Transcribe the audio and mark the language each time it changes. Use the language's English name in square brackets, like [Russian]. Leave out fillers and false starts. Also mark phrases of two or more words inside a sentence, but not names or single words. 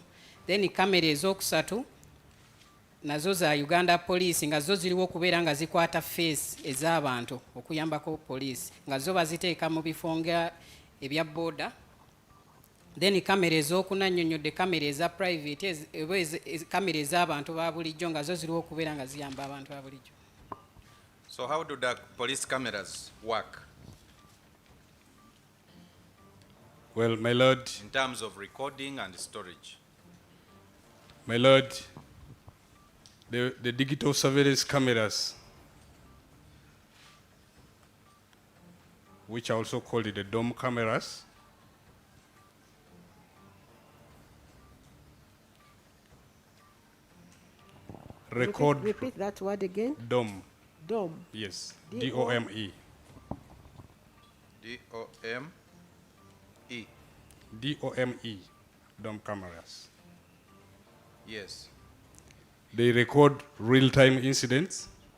[Ganda] Then kamera ez'okusatu nazo za Uganda Police nga zo ziriwo okubeera nga zikwata face ez'abantu okuyambako poliisi nga zo baziteeka mu bifo nga ebya border. Then kamera ez'okunannyonnyodde kamera eza private kamera ez'abantu ba bulijjo nga zo ziriwo okubeera nga ziyamba abantu ba bulijjo. [English] So how do the police cameras work Well, my lord, in terms of recording and storage? my lord, the digital surveillance cameras, which are also called the dome cameras, record Repeat that word again. dome, Dome. yes, D-O- D-O-M-E, D-O-M-E. D-O-M-E, dome cameras. Yes. They record real-time incidents.